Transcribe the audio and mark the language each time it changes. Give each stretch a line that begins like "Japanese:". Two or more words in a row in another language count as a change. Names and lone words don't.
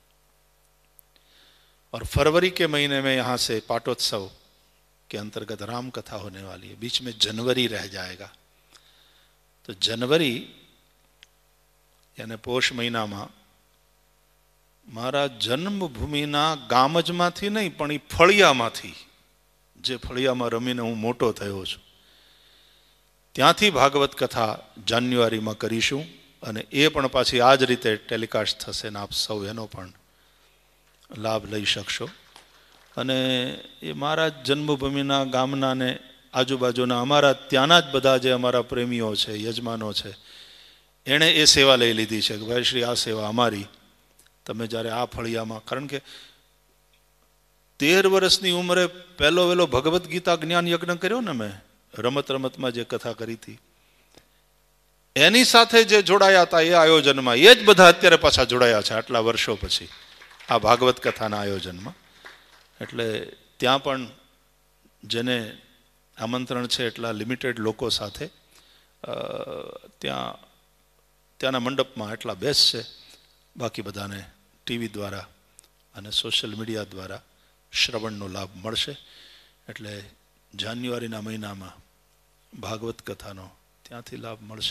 Hindi: और फरवरी के महीने में यहाँ से पाटोत्सव के अंतर्गत राम कथा होने वाली है. बीच में जनवरी रह जाएगा. तो जनवरी यानी पोष महीना में
Gujarati: મારા જન્મભૂમિના ગામજમાંથી નહીં પણ ઈ ફળિયામાંથી, જે ફળિયામાં રમીને હું મોટો થયો છું, ત્યાંથી ભાગવત કથા જાન્યુઆરી મેં કરીશું. અને એ પણ પાછી આ જ રીતે ટેલિકાસ્ટ થશે ને આપ સૌ એનો પણ લાભ લઈ શકશો. અને એ મારા જન્મભૂમિના ગામના ને આજુબાજુના અમારા ત્યાના જ બધા જે અમારા પ્રેમીઓ છે, યજમાનો છે, એણે એ સેવા લઈ લીધી છે કિ ભાઈ શ્રી આ સેવા અમારી. તમે જ્યારે આ ફળિયામાં, કારણ કે 13 વર્ષની ઉંમરે પહલો વેલો ભગવત ગીતા જ્ઞાન યજ્ઞ કર્યો ને મૈં રમત રમત મેં જે કથા કરી થી એની સાથે જે જોડાયા થા એ આયોજન મેં એ જ બધા અત્યારે પાછા જોડાયા છે આટલા વર્ષો પછી આ ભાગવત કથાના આયોજન મેં. એટલે ત્યાં પણ જેને આમંત્રણ છે એટલા લિમિટેડ લોકો સાથે ત્યાના મંડપ મેં એટલા બેસશે. બાકી બધાને ટીવી દ્વારા અને
English: social media
Gujarati: દ્વારા શ્રવણનો લાભ મળશે. એટલે જાન્યુઆરીના મહીનામાં ભાગવત કથાનો ત્યાંથી લાભ મળશે.